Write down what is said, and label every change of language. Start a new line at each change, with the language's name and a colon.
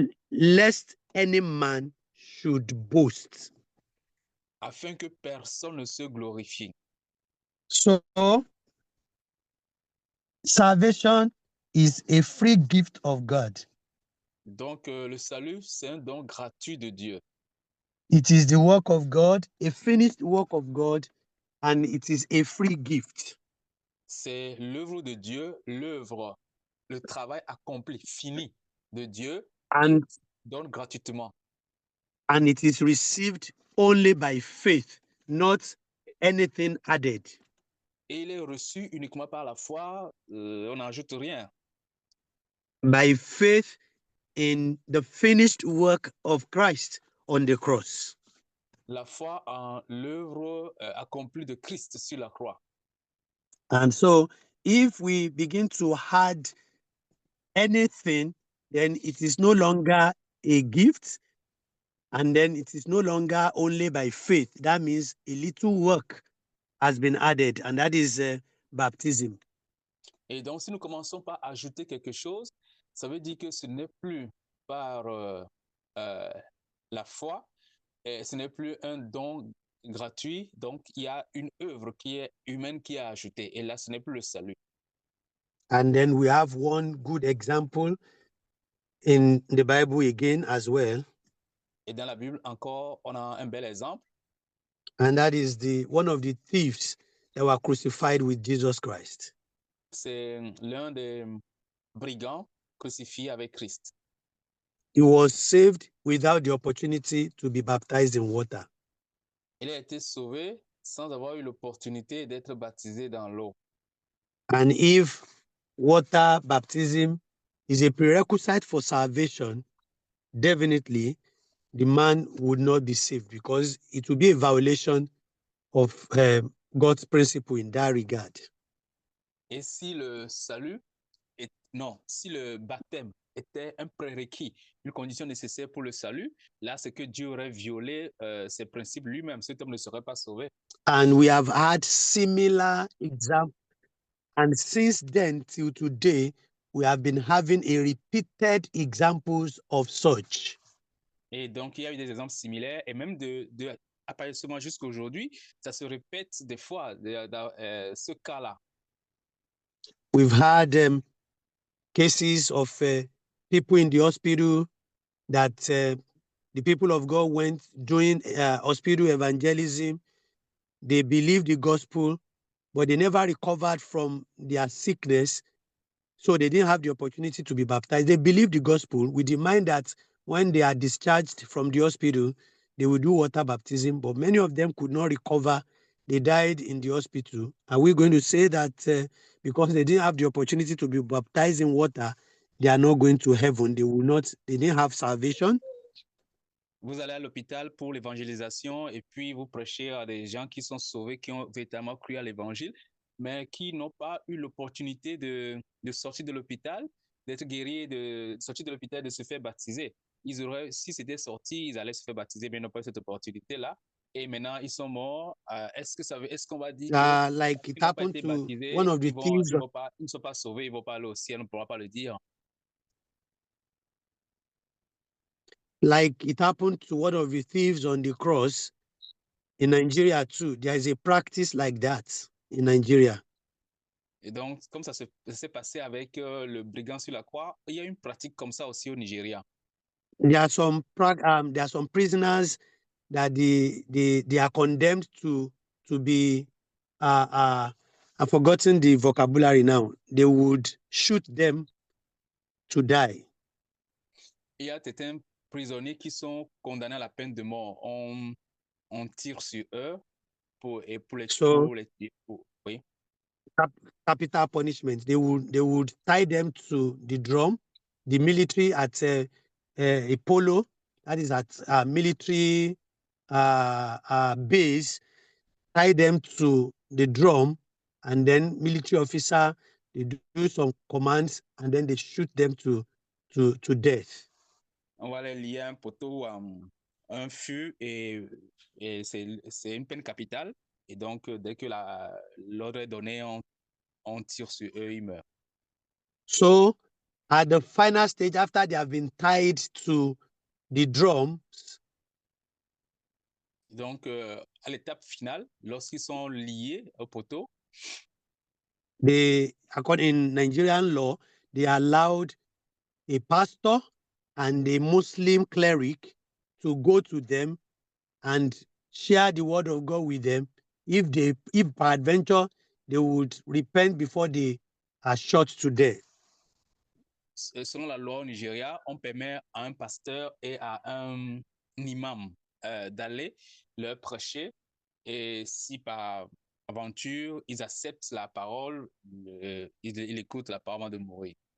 English: Lest any man should boast.
French: Afin que personne ne se glorifie.
English: So, salvation is a free gift of God.
French: Donc, le salut, c'est un don gratuit de Dieu.
English: It is the work of God, a finished work of God, and it is a free gift.
French: C'est l'œuvre de Dieu, l'œuvre, le travail accompli, fini de Dieu,
English: And,
French: qu'il donne gratuitement.
English: and it is received only by faith, not anything added.
French: Et il est reçu uniquement par la foi, on n'ajoute rien.
English: By faith in the finished work of Christ on the cross.
French: La foi en l'œuvre accomplie de Christ sur la croix.
English: And so if we begin to add anything, then it is no longer a gift, and then it is no longer only by faith. That means a little work has been added, and that is baptism.
French: Et donc, si nous commençons par ajouter quelque chose, ça veut dire que ce n'est plus par la foi, et ce n'est plus un don gratuit, donc il y a une œuvre qui est humaine qui est ajoutée, et là, ce n'est plus le salut.
English: And then we have one good example in the Bible again as well.
French: Et dans la Bible, encore, on a un bel exemple.
English: And that is one of the thieves that were crucified with Jesus Christ.
French: C'est l'un des brigands crucifiés avec Christ.
English: He was saved without the opportunity to be baptized in water.
French: Il a été sauvé sans avoir eu l'opportunité d'être baptisé dans l'eau.
English: And if water baptism is a prerequisite for salvation, definitely the man would not be saved, because it would be a violation of God's principle in that regard.
French: Et si le salut si le baptême était un prérequis, une condition nécessaire pour le salut, là, c'est que Dieu aurait violé ses principes lui-même. Cet homme ne serait pas sauvé.
English: And we have had similar examples. And since then till today, we have been having a repeated examples of such.
French: Et donc, il y a eu des exemples similaires, et même apparemment jusqu'à aujourd'hui, ça se répète des fois, ce cas-là.
English: We've had cases of people in the hospital that the people of God went doing hospital evangelism. They believed the gospel, but they never recovered from their sickness, so they didn't have the opportunity to be baptized. They believed the gospel with the mind that when they are discharged from the hospital, they will do water baptism, but many of them could not recover. They died in the hospital. Are we going to say that because they didn't have the opportunity to be baptized in water, they are not going to heaven? They didn't have salvation?
French: Vous allez à l'hôpital pour l'évangélisation et puis vous prêchez à des gens qui sont sauvés, qui ont véritablement cru à l'évangile, mais qui n'ont pas eu l'opportunité de sortir de l'hôpital, d'être guéris, de sortir de l'hôpital, de se faire baptiser. Si c'était sorti, ils allaient se faire baptiser, mais ils n'ont pas eu cette opportunité-là. Et maintenant, ils sont morts. Est-ce qu'on va dire que
English: like it happened to baptisés, one of the thieves,
French: ils ne sont pas sauvés, ils ne vont pas aller au ciel, on ne pourra pas le dire.
English: Like it happened to one of the thieves on the cross in Nigeria too. There is a practice like that in Nigeria.
French: Et donc, comme ça s'est passé avec le brigand sur la croix, il y a une pratique comme ça aussi au Nigeria.
English: There are some prisoners that they are condemned to be I've forgotten the vocabulary now. They would shoot them to die.
French: Il y a certains prisonniers qui sont condamnés à la peine de mort. On tire sur eux pour les tuer. Oui.
English: Capital punishment. They would tie them to the drum. The military at a polo, that is at a military base, tie them to the drum, and then military officer, they do some commands, and then they shoot them to death.
French: On va les lier un poteau, un fût, et c'est une peine capitale. Et donc, dès que l'ordre est donné, on tire sur eux, ils meurent.
English: So, at the final stage, after they have been tied to the drums,
French: donc, à l'étape finale, lorsqu'ils sont liés au poteau,
English: according in Nigerian law, they allowed a pastor and a Muslim cleric to go to them and share the word of God with them. If peradventure they would repent before they are shot to death.
French: Selon la loi au Nigeria, on permet à un pasteur et à un imam d'aller leur prêcher, et si par aventure ils acceptent la parole, ils écoutent la parole avant de mourir.